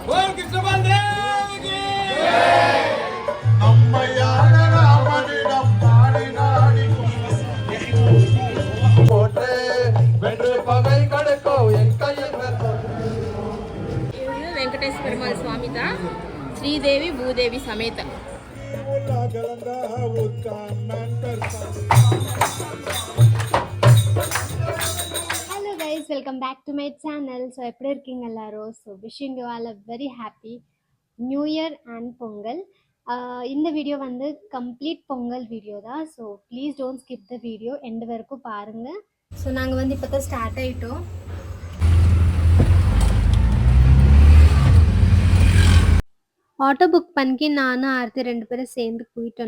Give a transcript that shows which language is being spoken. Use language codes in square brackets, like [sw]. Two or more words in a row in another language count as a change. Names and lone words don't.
[te] వెంకటేశ్వర పెరుమాళ్ స్వామిత శ్రీదేవి భూదేవి సమేత. [en] Hello guys, welcome back to my channel. [ta] ஸோ எப்படி இருக்கீங்க எல்லாரும்? [en] So wishing you all a very happy new year and Pongal. [ta] இந்த வீடியோ வந்து கம்ப்ளீட் பொங்கல் வீடியோ தான். [en] so please don't skip the video, [ta] எண்டு வரைக்கும் பாருங்கள். ஸோ நாங்கள் வந்து இப்போ தான் ஸ்டார்ட் ஆகிட்டோம். [en] auto book [ta] பண்ணி நானும் ஆர்த்தி 2 பேரும் சேர்ந்து போயிட்டோம்.